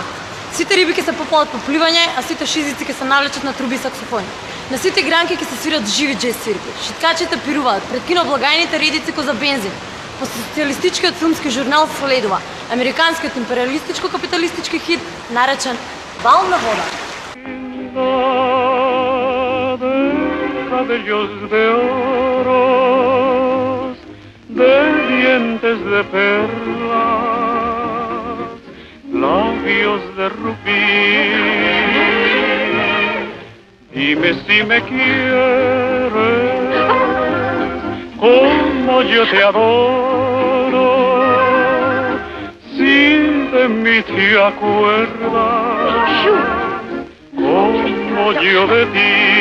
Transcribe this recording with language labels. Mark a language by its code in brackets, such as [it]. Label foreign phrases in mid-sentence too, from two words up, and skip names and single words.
[mk] Сите риби ќе се попалат по пливање, а сите шизици ќе се навлечат на труби и саксофони. На сите гранки ќе се свират живи джез свирки. Шиткачите пируваат, пред киноблагајните редици ко за бензин. По социјалистичкиот филмски журнал следува американскиот империалистичко-капиталистички хит наречен Бал на вода. [es] Cabellos de oro, de dientes de perlas, labios de rubí. Dime si me quieres, como yo te adoro, si de mí te acuerdas, como yo de ti.